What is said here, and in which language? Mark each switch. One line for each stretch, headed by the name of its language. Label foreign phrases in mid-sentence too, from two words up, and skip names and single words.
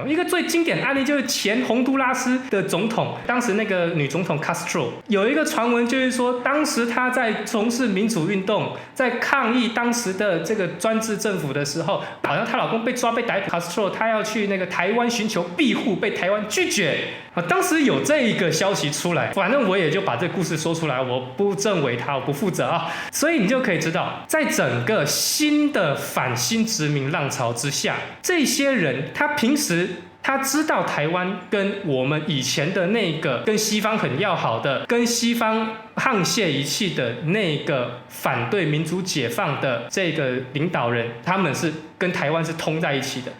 Chinese: 一個最經典的案例就是前洪都拉斯的總統，當時那個女總統 Castro， 有一個傳聞就是說，當時她在從事民主運動，在抗議當時的這個專制政府的時候，好像她老公被抓被逮捕 ，Castro 她要去那個台灣尋求庇護，被台灣拒絕。當時有這一個消息出來，反正我也就把這個故事說出來，我不證偽他，我不負責啊。所以你就可以知道，在整個新的反新殖民浪潮之下，這些人他平時他知道台灣跟我們以前的那個跟西方很要好的，跟西方沆瀣一氣的那個反對民主解放的這個領導人，他們是跟台灣是通在一起的。